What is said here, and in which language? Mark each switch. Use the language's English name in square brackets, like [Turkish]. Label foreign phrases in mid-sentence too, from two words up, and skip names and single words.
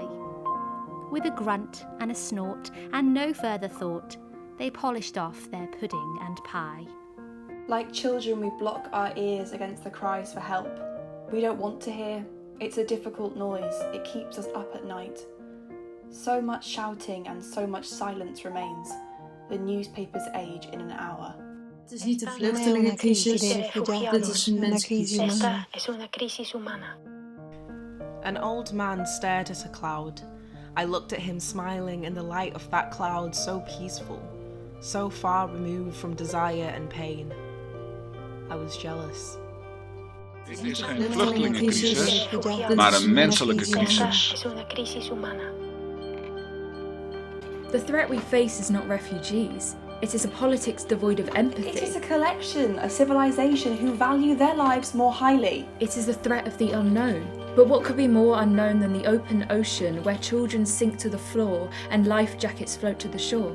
[English] With a grunt and a snort and no further thought, they polished off their pudding and pie. Like children, we block our ears against the cries for help. We don't want to hear. It's a difficult noise. It keeps us up at night. So much shouting and so much silence remains. The newspapers age in an hour. [Dutch] Het is niet een [Italian] Non è una crisi [Dutch] vluchtelingencrisis, [Italian] dei [Dutch] de [Italian] rifugiati, [Dutch] dit is een [Italian] è una crisi [Dutch] menscrisis. [Italian] umana. [Spanish] Esta es una crisis humana. [English] An old man stared at a cloud. I looked at him smiling in the light of that cloud so peaceful, so far removed from desire and pain. I was jealous. [Dutch] Dit is geen vluchtelingencrisis, maar een menselijke crisis. [Spanish] Es una crisis humana. [English] The threat we face is not refugees. It is a politics devoid of empathy. It is a collection, a civilization who value their lives more highly. It is the threat of the unknown. But what could be more unknown than the open ocean where children sink to the floor and life jackets float to the shore?